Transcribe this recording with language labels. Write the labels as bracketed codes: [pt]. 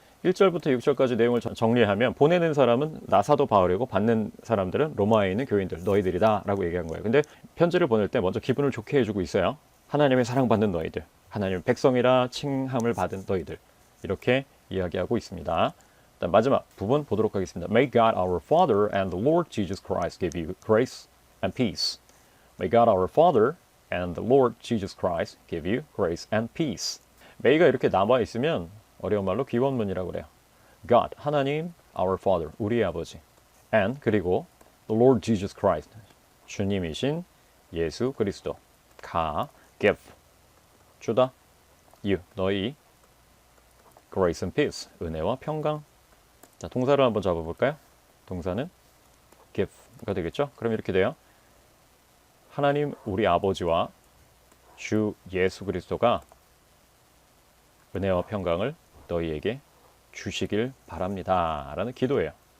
[ko] 1절부터 6절까지 내용을 정리하면 보내는 사람은 나 사도 바울이고 받는 사람들은 로마에 있는 교인들, 너희들이다 라고 얘기한 거예요. 근데 편지를 보낼 때 먼저 기분을 좋게 해주고 있어요. 하나님의 사랑받는 너희들, 하나님의 백성이라 칭함을 받은 너희들, 이렇게 이야기하고 있습니다. 마지막 부분 보도록 하겠습니다. [en] May God our Father and the Lord Jesus Christ give you grace and peace. May God our Father and the Lord Jesus Christ give you grace and peace. [ko] May가 이렇게 남아 있으면 어려운 말로 기원문이라고 그래요. God, 하나님, [en] our Father, [ko] 우리의 아버지. And 그리고 [en] the Lord Jesus Christ, [ko] 주님이신 예수 그리스도. give, 주다. you, 너희. [en] grace and peace, [ko] 은혜와 평강. 자, 동사를 한번 잡아볼까요? 동사는 give가 되겠죠? 그럼 이렇게 돼요. 하나님 우리 아버지와 주 예수 그리스도가 은혜와 평강을 너희에게 주시길 바랍니다 라는 기도예요.